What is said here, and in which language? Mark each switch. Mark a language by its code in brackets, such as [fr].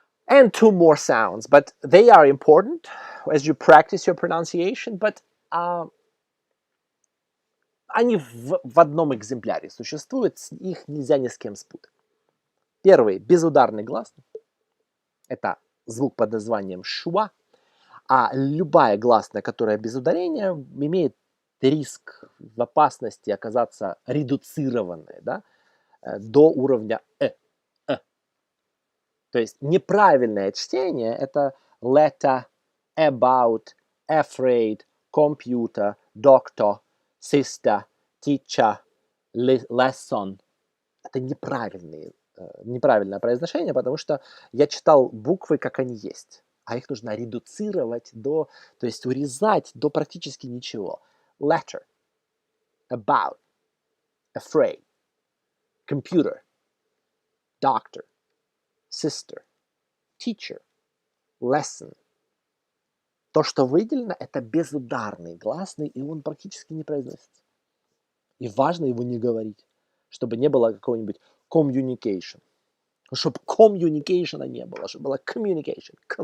[en] And two more sounds, but they are important as you practice your pronunciation, but [ru] они в одном экземпляре существуют, их нельзя ни с кем спутать. Первый безударный гласный. Это звук под названием шуа, а любая гласная, которая без ударения, имеет риск в опасности оказаться редуцированной, да, до уровня То есть неправильное чтение – это [en] letter, about, afraid, computer, doctor, sister, teacher, lesson. [ru] Это неправильное произношение, потому что я читал буквы, как они есть, а их нужно редуцировать то есть урезать до практически ничего. [en] Letter, about, afraid, computer, doctor, sister, teacher, lesson. [ru] То, что выделено, это безударный гласный, и он практически не произносится. И важно его не говорить, чтобы не было какого-нибудь communication. Чтобы communication не было, чтобы было communication.